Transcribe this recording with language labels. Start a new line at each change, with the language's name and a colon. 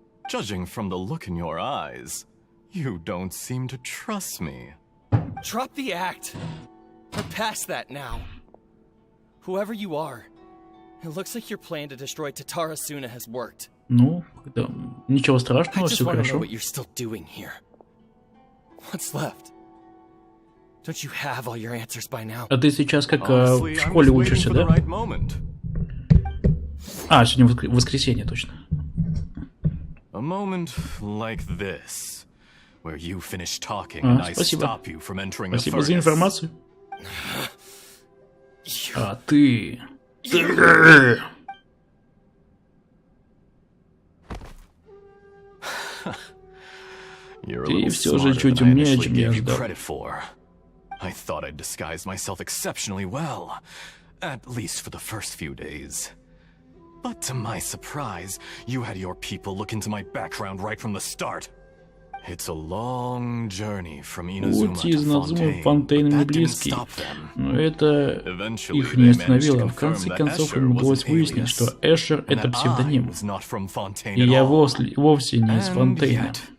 English: Judging from the look in your eyes, you don't seem to trust me. Drop the act. We're past that now. Whoever you are, it looks like your plan to destroy Tatarasuna has worked.
Russian: Ну, ничего страшного, все хорошо.
English: What you're still doing here. What's left? Don't you have all your answers by now?
Russian: А ты сейчас как в школе учишься, да? А, сегодня воскресенье, точно.
English: A moment like this, where you finish talking and I stop you from entering the furnace.
Russian: Спасибо за информацию. А ты... Ты все же чуть умнее, чем я ожидал.
English: I thought I'd disguised myself exceptionally well, at least for the first few days. But to my surprise, you had your people look into my background right from the start.
Russian: Путь из Надзумы в Фонтейн не близкий, но это их не остановило. В конце концов, им удалось выяснить, что Эшер — это псевдоним, и я вовсе не из Фонтейна.